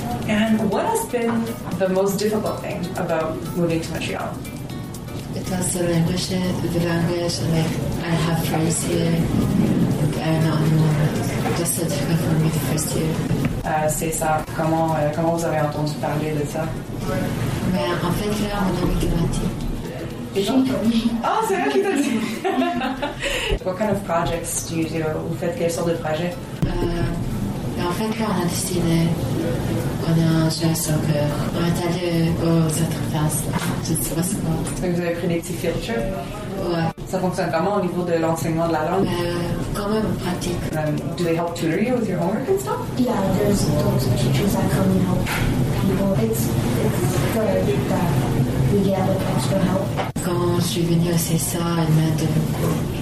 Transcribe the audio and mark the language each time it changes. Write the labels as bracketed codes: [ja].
[en] And what has been the most difficult thing about moving to Montreal? It was the language, like I have friends here, and I don't know. Just so difficult for me the first year. [fr] C'est ça. Comment vous avez entendu parler de ça? Mais en fait, là, mon ami qui m'a dit. Oh, c'est elle qui t'a dit! [en] What kind of projects do you do? [fr] Vous faites quelle sorte de projet? En fait, là, on a dessiné. On a joué à soccer. On est allé aux autres classes. Je ne sais pas ce qu'on a. Donc, vous avez pris des petits field trips? Ouais. Ça fonctionne comment au niveau de l'enseignement de la langue? Quand même pratique. [en] Do they help tutor you with your homework and stuff? Yeah, there's lots of teachers that come and help people. It's great that we get extra help. [fr] Quand je suis venue à CESA, elle m'aide beaucoup.